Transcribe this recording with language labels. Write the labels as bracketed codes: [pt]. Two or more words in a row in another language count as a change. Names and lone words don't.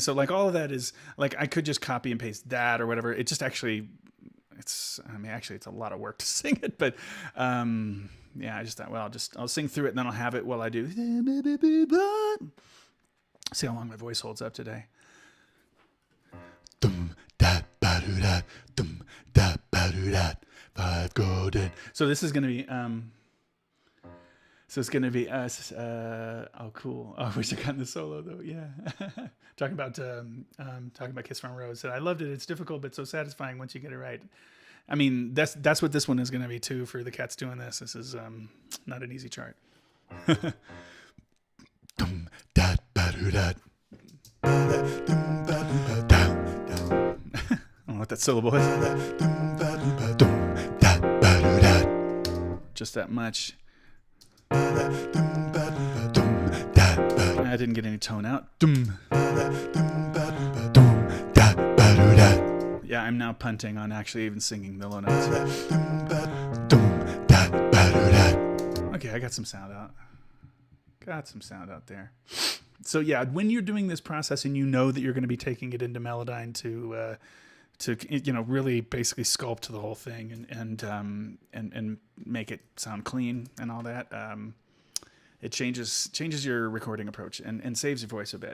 [en] So like all of that is like I could just copy and paste that or whatever. It just actually it's a lot of work to sing it, but yeah, I just thought, well, I'll sing through it and then I'll have it while I do. See how long my voice holds up today. Dum da ba do da, dum da ba do da. 5 golden. So this is gonna be So it's gonna be us. Oh, cool. Oh, I wish I got in the solo though. Yeah, talking about Kiss from a Rose. I loved it. It's difficult but so satisfying once you get it right. I mean, that's what this one is gonna be too for the cats doing this. This is not an easy chart. Dum da ba do da. Dum ba do ba da. I don't know what that syllable is. Dum ba do ba dum da ba do da. Just that much. Dum ba do ba dum da ba. I didn't get any tone out. Dum. Dum ba do ba dum da ba do da. Yeah, I'm now punting on actually even singing the low notes. Dum ba dum da ba do da. Okay, I got some sound out. There. So yeah, when you're doing this process and you know that you're going to be taking it into Melodyne to really basically sculpt the whole thing and make it sound clean and all that, it changes your recording approach and saves your voice a bit.